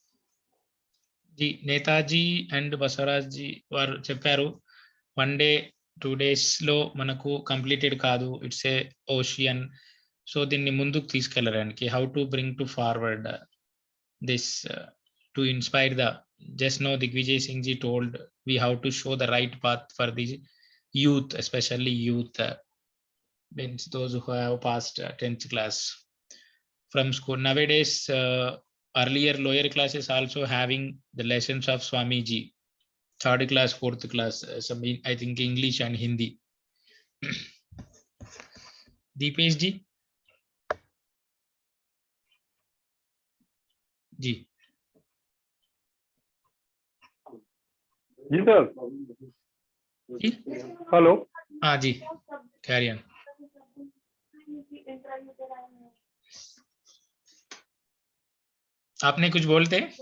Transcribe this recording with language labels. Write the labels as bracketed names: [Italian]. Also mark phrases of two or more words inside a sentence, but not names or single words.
[Hindi] जी, [Telugu] నేతాజీ అండ్ బసవరాజ్ జీ వారు చెప్పారు [English] 1 day 2 days [Telugu] లో మనకు కంప్లీటెడ్ కాదు, [English] it's a ocean. [Telugu] సో దీన్ని ముందుకు తీసుకెళ్ళడానికి [English] how to bring to forward this to inspire the, just now Digvijay Singh ji told we have to show the right path for the youth, especially youth, means those who have passed 10th class from school. Nowadays earlier lower classes also having the lessons of Swamiji, 3rd class 4th class, some I think English and Hindi. Deepesh ji जी [Hindi] जी सर। जी हेलो। हाँ जी, [English] carry on. [Hindi] आपने कुछ बोलते?